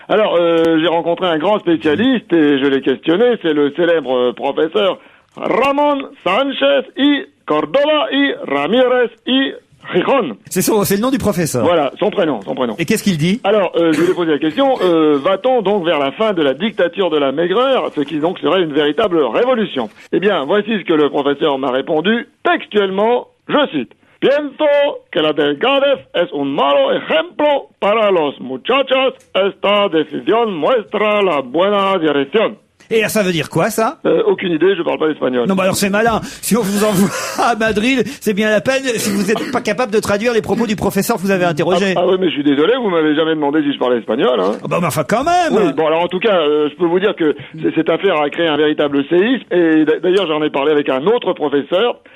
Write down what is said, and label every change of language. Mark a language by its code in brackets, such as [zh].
[fr] Alors j'ai rencontré un grand spécialiste et je l'ai questionné, c'est le célèbre professeur Ramón Sánchez y Córdoba y Ramírez y Rijon. C'est le nom du professeur. Voilà, son prénom. Et qu'est-ce qu'il dit? Alors, je lui ai posé la question, va-t-on donc vers la fin de la dictature de la maigreur, ce qui donc serait une véritable révolution? Eh bien, voici ce que le professeur m'a répondu, textuellement, je cite. [es] Pienso que la delgadez es un malo ejemplo para los muchachos. Esta decisión muestra la buena dirección. [fr] Et ça veut dire quoi, ça? Aucune idée, je parle pas espagnol. Non, bah alors c'est malin. Si on vous envoie à Madrid, c'est bien la peine si vous n'êtes pas capable de traduire les propos du professeur que vous avez interrogé. Ah oui, mais je suis désolé, vous m'avez jamais demandé si je parlais espagnol, hein. Oh bah, mais enfin, quand même. Oui, bon, alors en tout cas, je peux vous dire que cette affaire a créé un véritable séisme, et d'ailleurs j'en ai parlé avec un autre professeur.